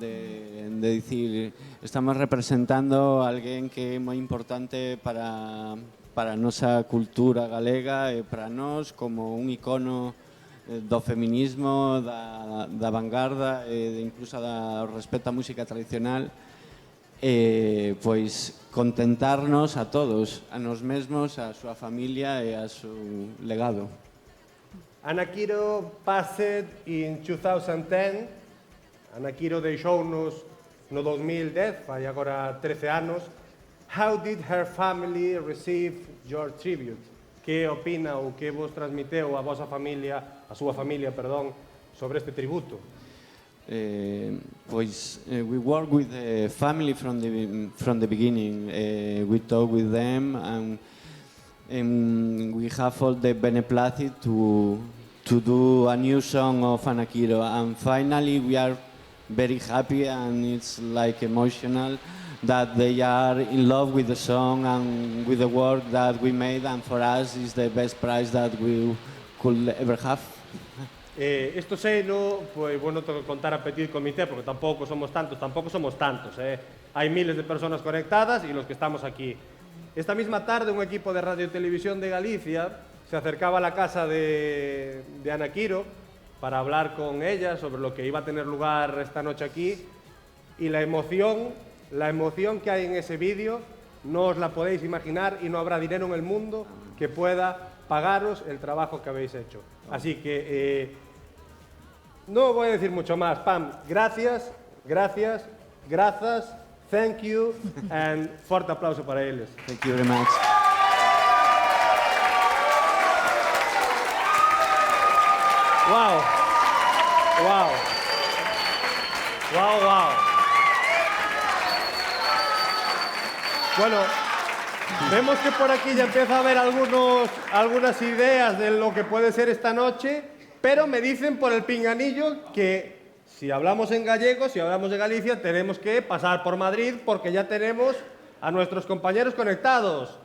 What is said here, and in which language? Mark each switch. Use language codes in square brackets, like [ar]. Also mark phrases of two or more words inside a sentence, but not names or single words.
[gl] De dicir, estamos representando a alguén que é moi importante para a nosa cultura galega e para nós como un icono do feminismo, da vanguarda e incluso do respeto á música tradicional. Pois contentarnos a todos, a nos mesmos, a súa familia e a seu legado. [en] Anakiro passed in 2010. [gl] Anakiro deixounos no 2010, fai agora 13 anos. [en] How did her family receive your tribute? [gl] Que opina ou que vos transmiteu a vosa familia, a súa familia, perdón, sobre este tributo? [en] We work with the family from the beginning. We talk with them, and we have all the beneplácit to do a new song of Anakiro. And finally, we are very happy, and it's like emotional that they are in love with the song and with the work that we made, and for us it's the best prize that we could ever have. [es] Esto sé, no, pues bueno, tengo que contar a [fr] petit comité [es] porque tampoco somos tantos. Hay miles de personas conectadas y los que estamos aquí. Esta misma tarde un equipo de Radio y Televisión de Galicia se acercaba a la casa de Anakiro para hablar con ella sobre lo que iba a tener lugar esta noche aquí, y la emoción que hay en ese vídeo no os la podéis imaginar, y no habrá dinero en el mundo que pueda pagaros el trabajo que habéis hecho. Así que no voy a decir mucho más. Pam, gracias, [en] thank you, and [es] fuerte aplauso para ellos. [en] Thank you very much. Wow. [es] Bueno, vemos que por aquí ya empieza a haber algunas ideas de lo que puede ser esta noche, pero me dicen por el pinganillo que si hablamos en gallego, si hablamos de Galicia, tenemos que pasar por Madrid porque ya tenemos a nuestros compañeros conectados.